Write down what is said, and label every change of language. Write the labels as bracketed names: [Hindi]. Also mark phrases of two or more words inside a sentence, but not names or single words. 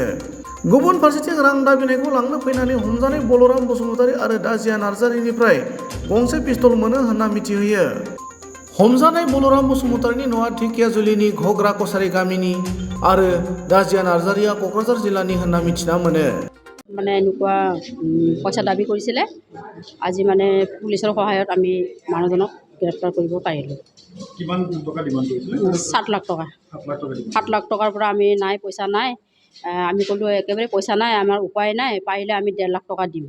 [Bodo] गुबुन फारसेथिं रां दाबिनायखौ लांनो फैनानै हमजानाय बलराम बसुमतारी आरो दाजिया नार्जारीनिफ्राय गंसे पिस्तल मोनो होनना मिथिहोयो। हमजानाय बलराम बसुमतारीनि न'आ ढेकियाजुलिनि घग्रा कछारी गामिनि आरो दाजिया नार्जारीया क'क्राझार जिल्लानि होनना मिथिना मोनो। [Assamese] মানে এনেকুৱা পইচা দাবী কৰিছিলে। আজি মানে পুলিচৰ সহায়ত আমি মানুহজনক গ্ৰেপ্তাৰ কৰিব পাৰিলোঁ। কিমান টকা ডিমাণ্ড কৰিছিলে? 7 লাখ টকা। 7 লাখ টকা ডিমাণ্ড। 7 লাখ টকাৰ পৰা আমি নাই, পইচা নাই। আমি ক'লোঁ একেবাৰে পইচা নাই, আমাৰ উপায় নাই, পাৰিলে আমি 1.5 লাখ টকা দিম।